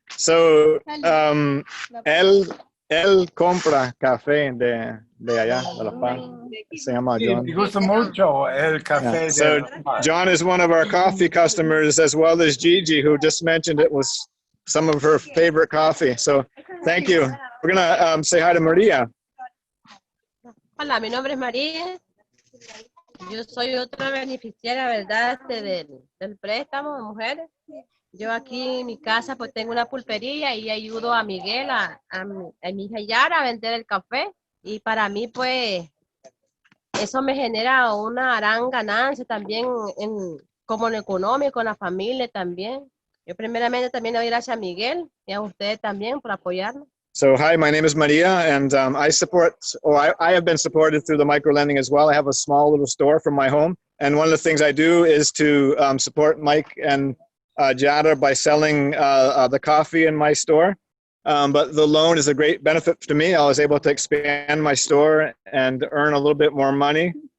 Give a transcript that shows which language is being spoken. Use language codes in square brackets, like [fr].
[es] So él compra café de allá, de La Paz. Se llama John. Me gusta mucho el café. [en] Yeah. So John is one of our coffee customers, as well as Gigi, who just mentioned it was some of her favorite coffee. So thank you. We're gonna say hi to Maria. [es] Hola, mi nombre es María. Yo soy otra beneficiaria, ¿verdad? Del préstamo de mujeres. Yo aquí en mi casa pues tengo una pulpería y ayudo a Miguel, a mi hija Yara a vender el café. Y para mí pues eso me genera una gran ganancia también como en económico, en la familia también. Yo primeramente también le doy gracias a Miguel y a ustedes también por apoyarnos. [en] So hi, my name is Maria, and I have been supported through the micro-lending as well. I have a small little store from my home, and one of the things I do is to support Mike and Jada by selling the coffee in my store. But the loan is a great benefit to me. I was able to expand my store and earn a little bit more money.